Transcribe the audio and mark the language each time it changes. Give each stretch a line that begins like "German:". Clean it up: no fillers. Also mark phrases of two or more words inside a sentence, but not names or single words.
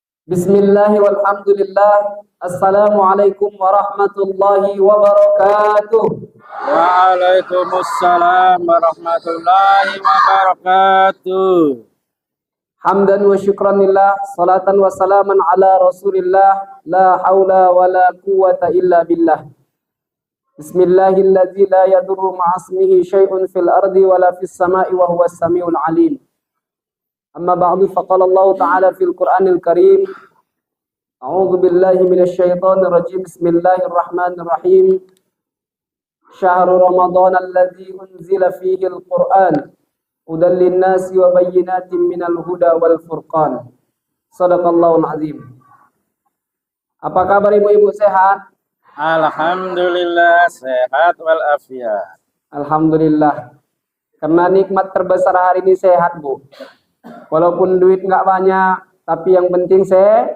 Arabic: بسم الله والحمد لله. السلام عليكم ورحمة الله وبركاته. وعليكم السلام ورحمة الله وبركاته. حمدا وشكرا لله، صلاة وسلاما على رسول الله، لا حول ولا قوة إلا بالله. بسم الله الذي لا يضر مع اسمه شيء في الأرض ولا في السماء وهو السميع العليم. أما بعد، فقال الله تعالى في القرآن الكريم. أعوذ بالله من الشيطان الرجيم. بسم الله الرحمن الرحيم. شهر رمضان الذي أنزل فيه القرآن هدى للناس وبينات من الهدى والفرقان. صدق الله العظيم.
Indonesian: Apa kabar ibu-ibu, sehat? Alhamdulillah sehat walafiat. Alhamdulillah. Karena nikmat terbesar hari ini sehat, Bu. Walaupun duit nggak banyak, tapi yang penting sehat.